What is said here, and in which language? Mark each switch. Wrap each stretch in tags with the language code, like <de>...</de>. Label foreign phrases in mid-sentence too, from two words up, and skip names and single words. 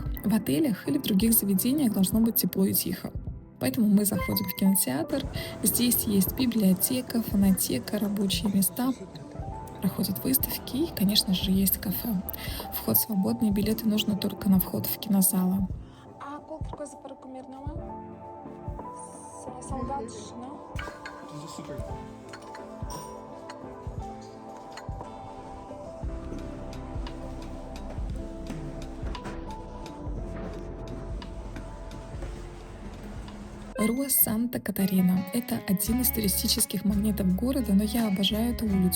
<ru>В отелях или других заведениях должно быть тепло и тихо. Поэтому мы заходим в кинотеатр. Здесь есть библиотека, фонотека, рабочие места, проходят выставки и, конечно же, есть кафе. Вход свободный, билеты нужно только на вход в кинозалы.</ru> <pt>Há qualquer coisa para comer, não é? Será saudades, não?</pt> <ru>Руа Санта-Катарина. Это один из туристических магнитов города, но я обожаю эту улицу.</ru>